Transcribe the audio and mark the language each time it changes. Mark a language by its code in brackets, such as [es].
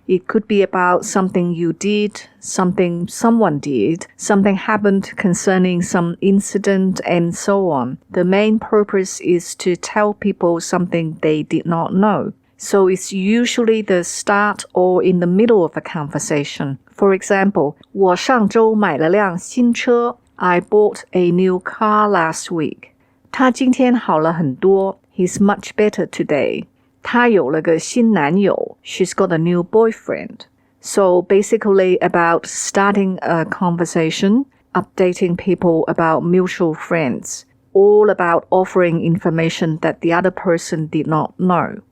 [en] It could be about something you did, something someone did, something happened concerning some incident, and so on. The main purpose is to tell people something they did not know. So it's usually the start or in the middle of a conversation. For example, [zh] 我上周买了辆新车. [en] I bought a new car last week. [zh] 他今天好了很多. [en] He's much better today. [zh] 她有了个新男友. [en] She's got a new boyfriend. So basically about starting a conversation, updating people about mutual friends, all about offering information that the other person did not know.